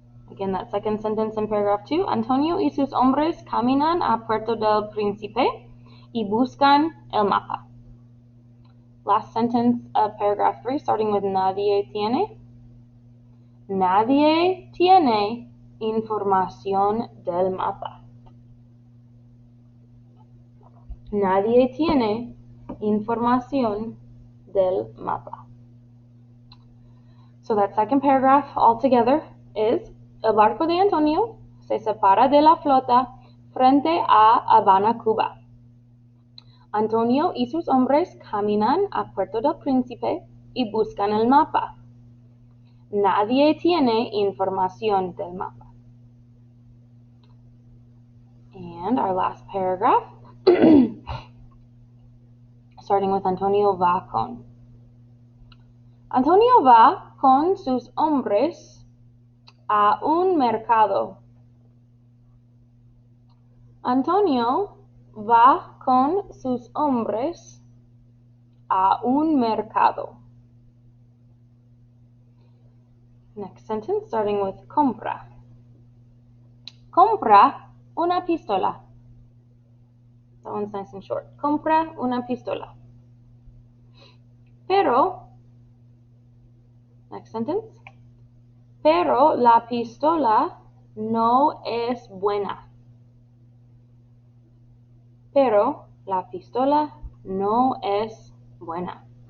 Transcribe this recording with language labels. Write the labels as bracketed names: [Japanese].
[English] Again, that second sentence in paragraph 2. [Spanish] Antonio y sus hombres caminan a Puerto del Príncipe y buscan el mapa. [English] Last sentence of paragraph 3, starting with [Spanish] nadie tiene. Nadie tiene información del mapa. Nadie tiene información del mapa. [English] So that second paragraph altogether is, [Spanish] el barco de Antonio se separa de la flota frente a Habana, Cuba. Antonio y sus hombres caminan a Puerto del Príncipe y buscan el mapa. Nadie tiene información del mapa. [English] And our last paragraph, starting with [Spanish] Antonio va con. Antonio va con sus hombres a un mercado. Antonio va con sus hombres a un mercado. [English] Next sentence, starting with compra. [Spanish] Compra una pistola. [English] That one's nice and short. [Spanish] Compra una pistola. Pero, [English] next sentence, [Spanish] pero la pistola no es buena. Pero la pistola no es buena.